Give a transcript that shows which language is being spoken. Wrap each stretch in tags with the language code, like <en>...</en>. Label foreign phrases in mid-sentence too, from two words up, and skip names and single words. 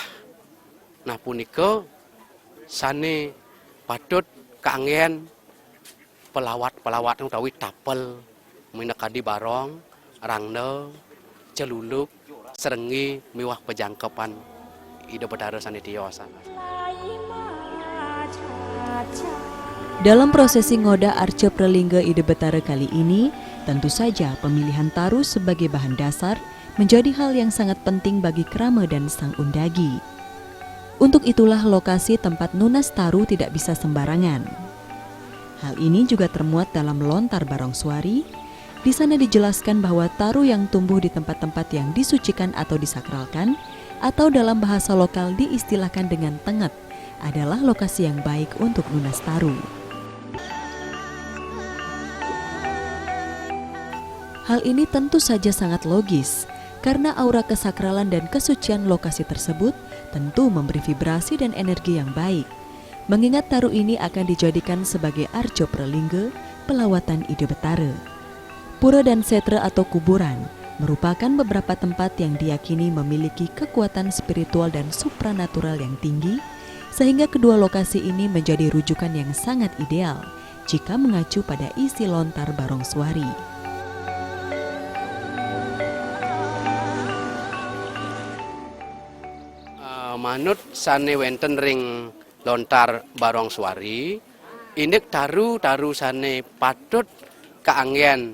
<ban>Nah punika sane patut kaanggen pelawat utawi tapel minakadi barong, rangna, celuluk, serengi miwah pejangkepan ido betara sane tiosa.</ban> <id>Dalam prosesi ngoda arca pralingga Ide Betara kali ini, tentu saja pemilihan taru sebagai bahan dasar menjadi hal yang sangat penting bagi kerama dan sang undagi. Untuk itulah lokasi tempat nunas taru tidak bisa sembarangan. Hal ini juga termuat dalam lontar barong suari. Di sana dijelaskan bahwa taru yang tumbuh di tempat-tempat yang disucikan atau disakralkan, atau dalam bahasa lokal diistilahkan dengan tenget, adalah lokasi yang baik untuk nunas taru. Hal ini tentu saja sangat logis, karena aura kesakralan dan kesucian lokasi tersebut tentu memberi vibrasi dan energi yang baik. Mengingat taru ini akan dijadikan sebagai arca pralingga pelawatan Ide Betara. Pura dan setra atau kuburan merupakan beberapa tempat yang diyakini memiliki kekuatan spiritual dan supranatural yang tinggi, sehingga kedua lokasi ini menjadi rujukan yang sangat ideal jika mengacu pada isi lontar Barongswari.</id> <ban>Manut sane wenten ring lontar Barongswari, indek taru sane patut keanggen</ban>